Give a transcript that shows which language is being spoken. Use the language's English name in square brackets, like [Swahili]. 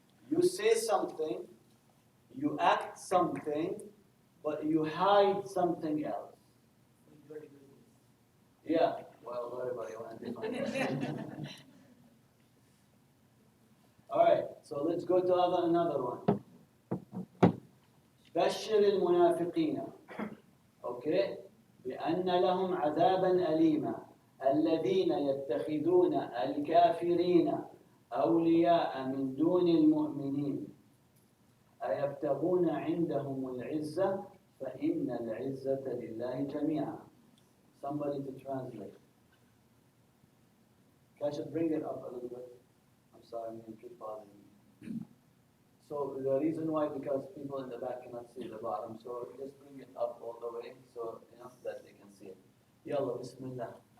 [English] You say something, you act something, but you hide something else. Dirty business. Yeah, well, everybody wants different. All right, so let's go to another one. [Arabic] بشر المنافقين okay بأن لهم عذابا أليما الذين يتخذون الكافرين أولياء من دون المؤمنين أيبتغون عندهم العزة فإن العزة لله جميعا. [English] Somebody to translate. I should bring it up a little bit. I'm sorry, I'm going to keep bothering you. So the reason why, because people in the back cannot see the bottom, so just bring it up all the way so that they can see it. [Arabic] Yalla, bismillah.